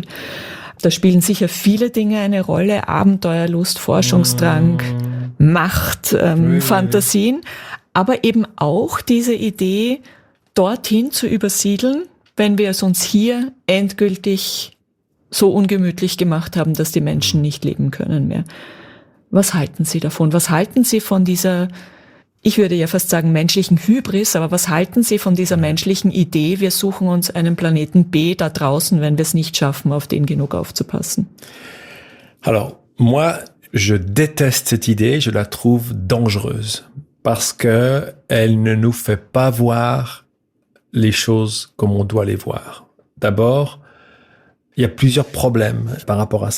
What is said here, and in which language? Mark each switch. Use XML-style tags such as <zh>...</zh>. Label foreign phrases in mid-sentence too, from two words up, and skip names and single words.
<de>Da spielen sicher viele Dinge eine Rolle: Abenteuerlust, Forschungsdrang, Macht, Fantasien, aber eben auch diese Idee, dorthin zu übersiedeln, wenn wir es uns hier endgültig so ungemütlich gemacht haben, dass die Menschen nicht leben können mehr. Was halten Sie davon? Was halten Sie von dieser, ich würde ja fast sagen, menschlichen Hybris, aber was halten Sie von dieser menschlichen Idee, wir suchen uns einen Planeten B da draußen, wenn wir es nicht schaffen, auf den genug aufzupassen?</de> <fr>Alors, moi, je déteste cette idée, je la trouve dangereuse, parce que elle ne nous fait pas voir les choses comme on doit les voir. D'abord, il y a plusieurs problèmes par rapport à ça.</fr>